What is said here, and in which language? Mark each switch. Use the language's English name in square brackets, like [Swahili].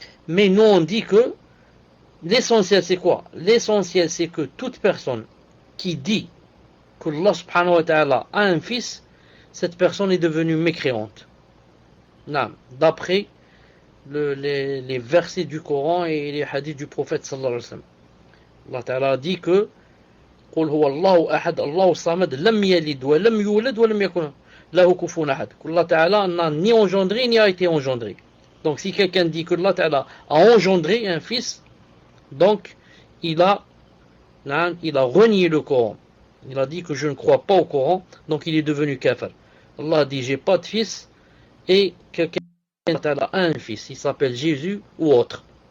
[French] Mais nous, on dit que l'essentiel, c'est quoi? L'essentiel, c'est que toute personne qui dit que Allah subhanahu wa ta'ala a un fils, cette personne est devenue mécréante. D'après les versets du Coran et les hadiths du prophète sallallahu alayhi wa sallam. Allah ta'ala a dit que [Arabic] قل هو الله أحد الله الصمد لم يلد ولم يولد ولم يكن له كفوا أحد. [French] Allah ta'ala n'a ni engendré ni a été engendré. Donc si quelqu'un dit que Allah ta'ala a engendré un fils, donc il a renié le Coran. Il a dit que je ne crois pas au Coran, donc il est devenu kafir. Allah a dit j'ai pas de fils, et quelqu'un a un fils, il s'appelle Jésus ou autre.